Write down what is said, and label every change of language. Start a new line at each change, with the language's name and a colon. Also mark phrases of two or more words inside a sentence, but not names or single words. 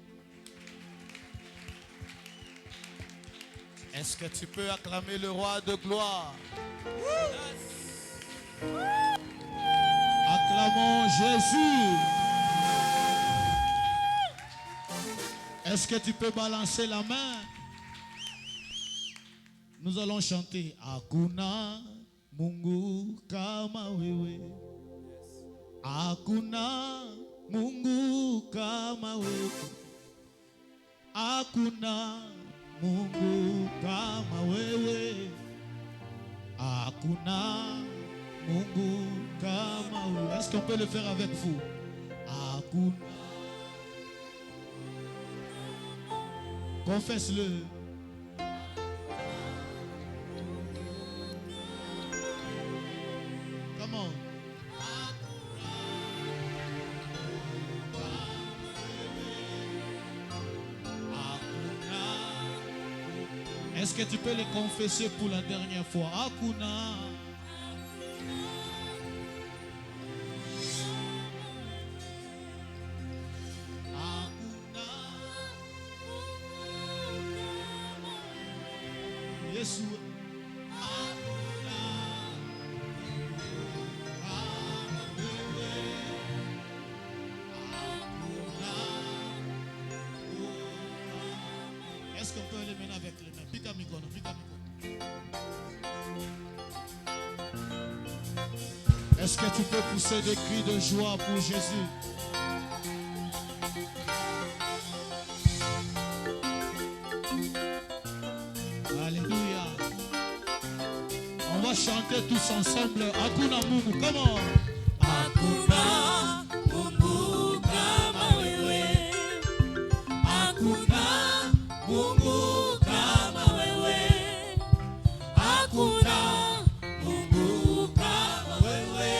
French: Est-ce que tu peux acclamer le roi de gloire? Acclamons Jésus. Est-ce que tu peux balancer la main? Nous allons chanter
Swahili: Hakuna Mungu kama wewe. Hakuna Mungu kama wewe. Hakuna Mungu kama wewe. Hakuna Mungu kama wewe.
French: Est-ce qu'on peut le faire avec vous? Hakuna. Confesse-le. Comment? Est-ce que tu peux le confesser pour la dernière fois?
Swahili: Hakuna. Hakuna. Yesu. Hakuna.
French: Est-ce qu'on peut aller maintenant avec les mains?
Swahili: Pica mikono, pica mikono.
French: Est-ce que tu peux pousser des cris de joie pour Jésus? Alléluia. On va chanter tous ensemble.
Swahili: Hakuna Mungu,
French: comment?
Swahili: Hakuna Mungu kama wewe. Hakuna Mungu kama wewe. Hakuna Mungu kama wewe.